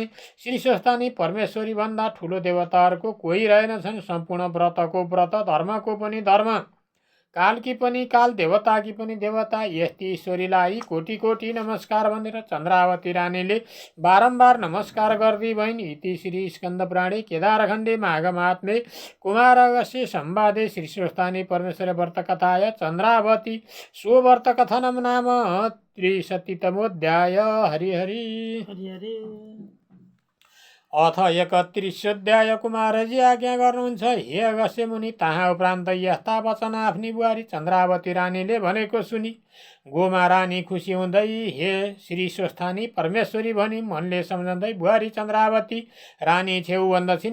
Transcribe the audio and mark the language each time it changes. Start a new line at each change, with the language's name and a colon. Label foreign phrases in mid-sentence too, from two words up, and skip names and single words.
Nepali: श्रीस्वस्थानी परमेश्वरी भन्दा ठुलो देवताहरूको कोही रहेनछन्। सम्पूर्ण व्रतको व्रत, धर्मको पनि धर्म, कालकी पनि काल, देवताकी पनि देवता, यस्ती ईश्वरीलाई कोटि कोटि नमस्कार भनेर चन्द्रावती रानीले बारम्बार नमस्कार गर्दै भइन्।
Sanskrit: इति श्री स्कन्द पुराणे केदारखण्डे माघ महात्म्ये कुमार अगस्त्य संवादे श्रीस्वस्थानी परमेश्वर व्रत कथाय चन्द्रावती सो व्रत कथनम नाम 63तमोऽध्याय।
Nepali: हरि हरि। अथ 31 कुमारजी आज्ञा गर्नुहुन्छ। हे अगस्त्य मुनि, तहाँ उपरान्त यस्ता वचन आफ्नी बुहारी चन्द्रावती रानीले भनेको सुनि गोमा रानी खुसी हुँदै हे श्री स्वस्थानी परमेश्वरी भनी मनले सम्झँदै बुहारी चन्द्रावती रानी छेउ भन्दछिन्।